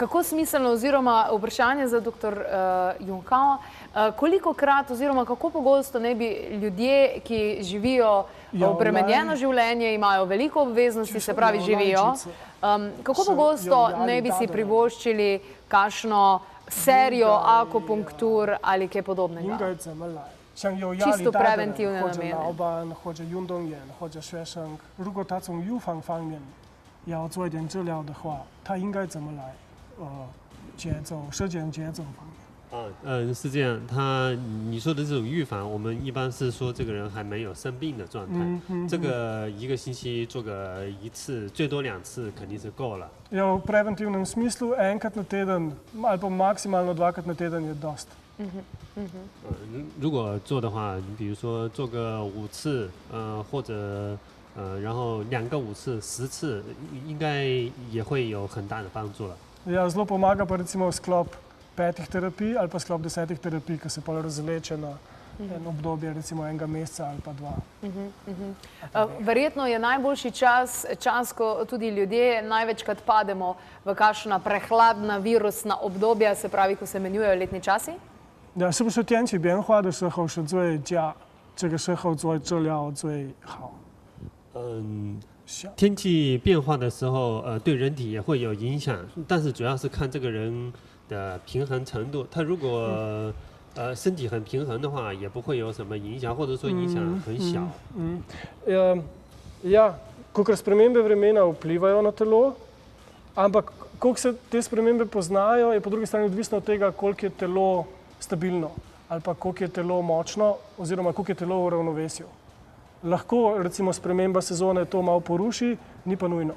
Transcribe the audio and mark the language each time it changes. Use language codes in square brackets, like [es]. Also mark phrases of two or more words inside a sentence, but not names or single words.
[sl] Kako smiselno, oziroma vprašanje za dr. Junghao, kolikokrat oziroma kako pogosto ne bi ljudje, ki živijo obremenjeno življenje, imajo veliko obveznosti, se pravi živijo, kako pogosto ne bi si privoščili kakšno serijo akupunktur ali kaj podobnega? Čisto preventivne namene. [zh] 或者运动员或者学生，如果他从预防方面要做一点治疗的话，他应该怎么来时间节奏方面？是这样，你说的这种预防，我们一般是说这个人还没有生病的状态，这个1个星期做个1次，最多2次肯定是够了。 [sl] Ja, v preventivnem smislu enkrat na teden ali pa maksimalno 2krat na teden je dost. [zh] 如果做的话，你比如说做个5次，或者然后2个5次、10次，应该也会有很大的帮助了。 [sl] Ja, zelo pomaga pa recimo sklop 5 terapij ali pa sklop 10 terapij, ki se pol razleče na en obdobje recimo 1 meseca ali pa 2. Verjetno je najboljši čas, ko tudi ljudje največkrat pademo v kakšna prehladna virusna obdobja, se pravi, ko se menjujejo letni časi? [zh] 是不是天气变化的时候是最佳，这个时候做治疗最好？天气变化的时候，对人体也会有影响，但是主要是看这个人的平衡程度。他如果身体很平衡的话，也不会有什么影响，或者说影响很小。 [sl] Ja, kolikor spremembe vremena vplivajo na telo, ampak koliko se te spremembe poznajo, je po drugi strani odvisno od tega, koliko je telo stabilno ali pa koliko je telo močno oziroma koliko je telo v ravnovesju. Lahko recimo sprememba sezone to malo poruši, ni pa nujno.